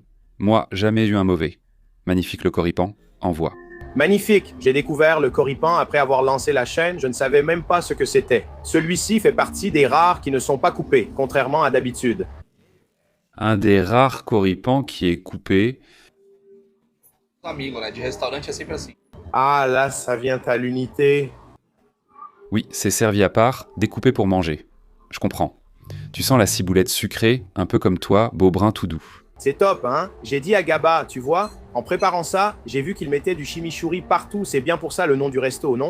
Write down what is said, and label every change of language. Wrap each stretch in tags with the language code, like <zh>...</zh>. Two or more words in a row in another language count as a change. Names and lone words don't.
<fr>Moi, jamais eu un mauvais. Magnifique le choripan, envoie. Magnifique, j'ai découvert le choripan après avoir lancé la chaîne, je ne savais même pas ce que c'était. Celui-ci fait partie des rares qui ne sont pas coupés, contrairement à d'habitude. Un des rares choripans qui est coupé.</fr> <pt>Amigo, né? De restaurante é sempre assim.</pt> <fr>Ah là, ça vient à l'unité. Oui, c'est servi à part, découpé pour manger. Je comprends. Tu sens la ciboulette sucrée, un peu comme toi, beau brun tout doux. C'est top, hein? J'ai dit à Gaba, tu vois, en préparant ça, j'ai vu qu'ils mettaient du chimichurri partout, c'est bien pour ça le nom du resto, non?</fr>